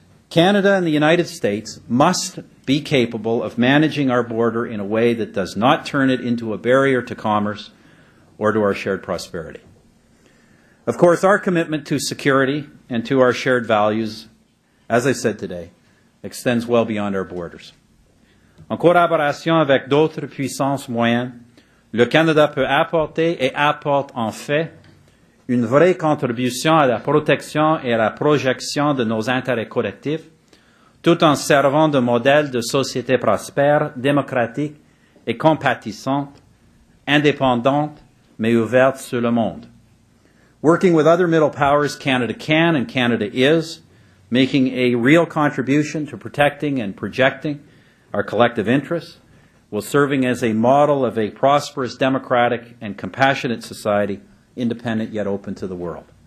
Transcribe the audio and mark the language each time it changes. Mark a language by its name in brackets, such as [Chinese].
[English] Canada and the United States must be capable of managing our border in a way that does not turn it into a barrier to commerce or to our shared prosperity. Of course, our commitment to security and to our shared values, as I said today, extends well beyond our borders. [French] En collaboration avec d'autres puissances moyennes, le Canada peut apporter et apporte en fait une vraie contribution à la protection et à la projection de nos intérêts collectifs, tout en servant de modèle de société prospère, démocratique et compatissante, indépendante, mais ouverte sur le monde. [English] Working with other middle powers, Canada can and Canada is making a real contribution to protecting and projecting our collective interests, while serving as a model of a prosperous, democratic, and compassionate society, independent yet open to the world.